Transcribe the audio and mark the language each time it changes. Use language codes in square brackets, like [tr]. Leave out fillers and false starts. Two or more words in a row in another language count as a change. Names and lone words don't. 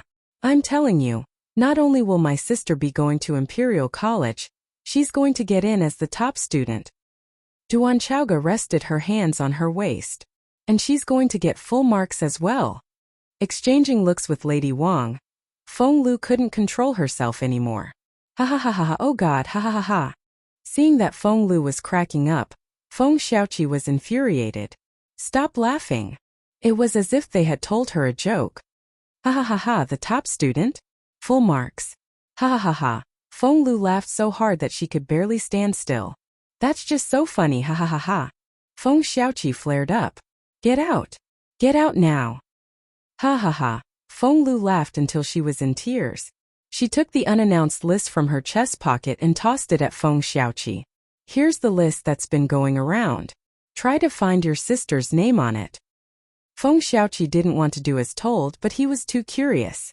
[en] I'm telling you, not only will my sister be going to Imperial College, she's going to get in as the top student. Duan Chaoga rested her hands on her waist. And she's going to get full marks as well. Exchanging looks with Lady Wang, Feng Lu couldn't control herself anymore. Ha ha ha ha, oh god, ha ha ha ha. Seeing that Feng Lu was cracking up, Feng Xiaoqi was infuriated. Stop laughing. It was as if they had told her a joke. Ha ha ha ha, the top student? Full marks. Ha ha ha ha. Feng Lu laughed so hard that she could barely stand still. That's just so funny, ha ha ha ha. Feng Xiaoqi flared up. Get out. Get out now. Ha ha ha. Feng Lu laughed until she was in tears. She took the unannounced list from her chest pocket and tossed it at Feng Xiaoqi. Here's the list that's been going around. Try to find your sister's name on it. Feng Xiaoqi didn't want to do as told, but he was too curious.